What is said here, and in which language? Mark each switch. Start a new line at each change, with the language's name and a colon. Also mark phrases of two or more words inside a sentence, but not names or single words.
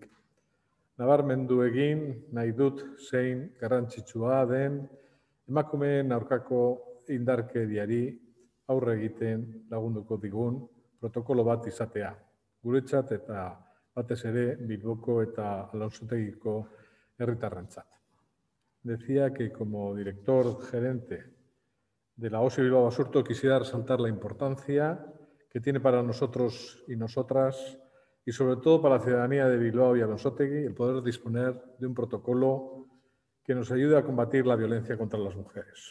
Basque: Nabarmendu egin nahi dut zein garrantzitsua den emakumeen aurkako indarkeriari aurre egiten lagunduko digun protokolo bat izatea. Guretzat eta batez ere Bilboko eta Alonsotegiko herritarrentzat.
Spanish: Decía que como director gerente de la OSI Bilbao Basurto quisiera resaltar la importancia que tiene para nosotros y nosotras y sobre todo para la ciudadanía de Bilbao y Alonsotegi el poder disponer de un protocolo que nos ayude a combatir la violencia contra las mujeres.